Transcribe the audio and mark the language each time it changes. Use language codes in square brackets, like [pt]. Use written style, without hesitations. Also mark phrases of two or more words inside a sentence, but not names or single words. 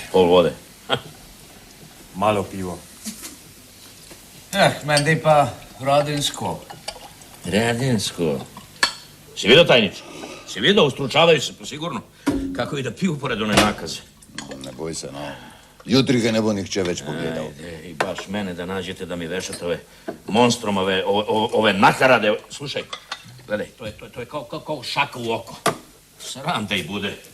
[sl] Pol vode. Malo pivo. Meni pa Radinsko. [sr] Radinsko. Si vidio, tajniče? Si vidio, ustručavaju se, po sigurno. Kako i da piju pored one nakaze. [sl] Ne boj se, no. Jutri ga ne bo nihče več pogledal. [sr] I baš mene da nađete da mi vešate ove monstrumove, ove nakarade. Slušaj, gledaj, to je kao šaka u oko. Sram da i bude.